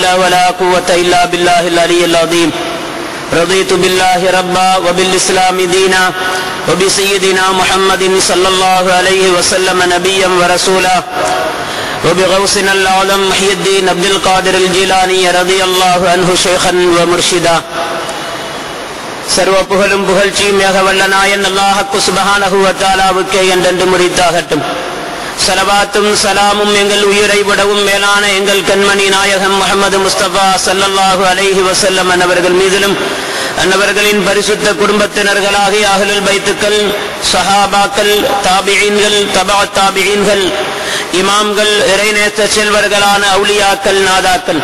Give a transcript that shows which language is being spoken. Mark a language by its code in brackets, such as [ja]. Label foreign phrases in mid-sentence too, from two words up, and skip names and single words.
[ar] ولا قوة إلا بالله العلي العظيم رضيت بالله ربا وبالإسلام دينا وبسيدنا محمد صلى الله عليه وسلم نبيا ورسولا وبغوثنا الأعظم محي الدين عبد القادر الجيلاني رضي الله عنه شيخا ومرشدا [ta] சர்வ புகழும் புகழ்ச்சியும் மிக வல்ல நாயன் அல்லாஹ்வுக்கு [ar] سبحانه وتعالى [ta] என்றென்று முரித்தாகட்டும். ஸலவாத்தும் ஸலாமும் எங்கள் உயிரை விடவும் மேலான எங்கள் கண்மணி நாயகம் முஹம்மது முஸ்தபா [ar] صلى الله عليه وسلم [ta] அவர்கள் மீதிலும் அன்னவர்களின் பரிசுத்த குடும்பத்தினர்களாகிய [ar] أهل البيت, [ta] ஸஹாபாக்கள், தாபிஈன்கள், [ar] تبع التابعين, [ta] இமாம்கள், இறைநேச செல்வர்களான அவுலியாக்கள், நாதாக்கள்,